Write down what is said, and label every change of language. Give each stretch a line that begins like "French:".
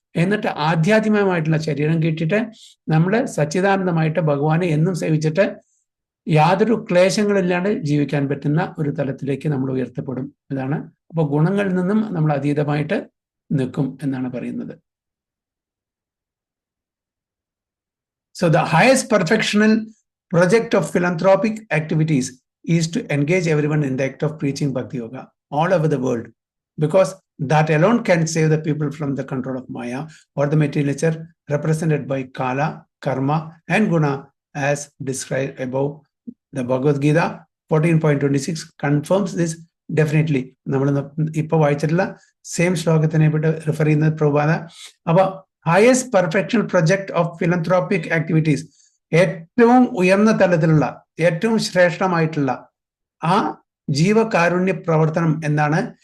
Malayalam: എന്നിട്ട് ആധ്യാത്മികമായിട്ടുള്ള ശരീരം കിട്ടിയിട്ട് നമ്മൾ സച്ചിദാനന്ദമായിട്ട് ഭഗവാനെ എന്നും സേവിച്ചിട്ട് യാതൊരു ക്ലേശങ്ങളില്ലാണ്ട് ജീവിക്കാൻ പറ്റുന്ന ഒരു തലത്തിലേക്ക് നമ്മൾ ഉയർത്തപ്പെടും. ഇതാണ്. അപ്പോൾ ഗുണങ്ങളിൽ നിന്നും നമ്മൾ അതീതമായിട്ട് നിൽക്കും എന്നാണ് പറയുന്നത്.
English: So the highest perfectional project of philanthropic activities is to engage everyone in the act of preaching Bhakti Yoga all over the world, because that alone can save the people from the control of Maya or the material nature represented by Kala, Karma and Guna as described above. The Bhagavad Gita 14.26 confirms this definitely.
Malayalam: നമ്മൾ ഇപ്പോൾ വായിച്ചിട്ടുള്ള same ശ്ലോകത്തിനെ പറ്റി refer ചെയ്യുന്നത് പ്രഭുപാദ. അപ്പൊ
English: highest perfection project of philanthropic activities,
Malayalam: ഏറ്റവും ഉയർന്ന തലത്തിലുള്ള ഏറ്റവും ശ്രേഷ്ഠമായിട്ടുള്ള ആ ജീവകാരുണ്യ പ്രവർത്തനം എന്താണ്?